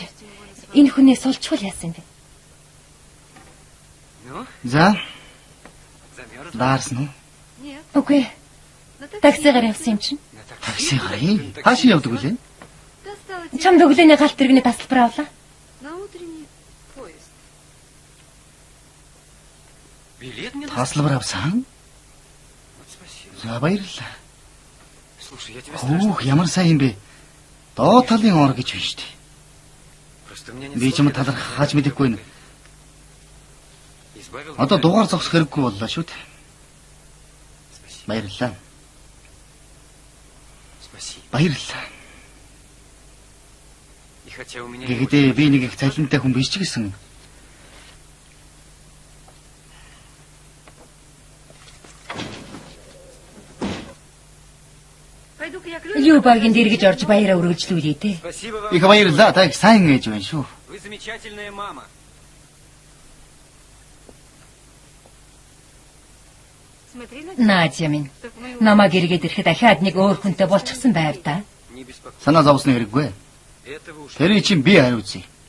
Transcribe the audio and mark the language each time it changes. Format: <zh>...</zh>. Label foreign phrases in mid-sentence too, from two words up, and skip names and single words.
<mn>Энэ хүнээс олчвол яасан бэ? За. Даарсан уу?</mn> <ru>Нет.</ru> <mn>Үгүй. Таксигаар явсан юм чинь. Такси гарыг. Хаашаа явдаг вүлээ?</mn> <ru>Достала</ru> <mn>Чамд өглөөний галт тэрэгний тасалбар авлаа.</mn> <ru>на утренний поезд. Билет мне</ru> <mn>Таслбар авсан.</mn> <ru>Вот спасибо.</ru> <mn>За баярлалаа.</mn> <ru>Слушай, я тебя страшно...</ru> <mn>Өөх ямар сайн юм бэ? Доод талын ор гэж байна шүү дээ.</mn> <ru>Просто у меня нет</ru> <mn>Би ч</mn> <ru>слов,</ru> <mn>юм</mn> <ru>я даже</ru> <mn>талархах хааж мэдэхгүй байна.</mn> <ru>избавил</ru> <mn>Одоо</mn> <ru>меня.</ru> <mn>дугаар зогсох хэрэггүй боллоо шүү дээ.</mn> <ru>Спасибо.</ru> <mn>Баярлалаа.</mn> <ru>Спасибо.</ru> <mn>Баярлалаа.</mn> <ru>И хотя у меня...</ru> <mn>Гэхдээ би нэг их цалинтай хүн биш ч гэсэн</mn> <ru>Пойду-ка я к</ru> <mn>Юу багийн дэргэж орж баяраа үргэлжлүүлээ те.</mn> <ru>Спасибо вам.</ru> <mn>их баярлалаа. Та их сайн ээж байна шүү.</mn> <ru>Вы замечательная мама. Смотри на</ru> <mn>Наадя минь.</mn> <ru>чтоб мы</ru> <mn>Намаа гэргээд ирэхэд дахиад нэг өөр хүнтэй болчихсон байв та.</mn> <ru>Не беспокойтесь.</ru> <mn>Санаа зовсны хэрэггүй.</mn> <ru>Этого уж...</ru> <mn>Тэрий чинь би хариуцъя.</mn>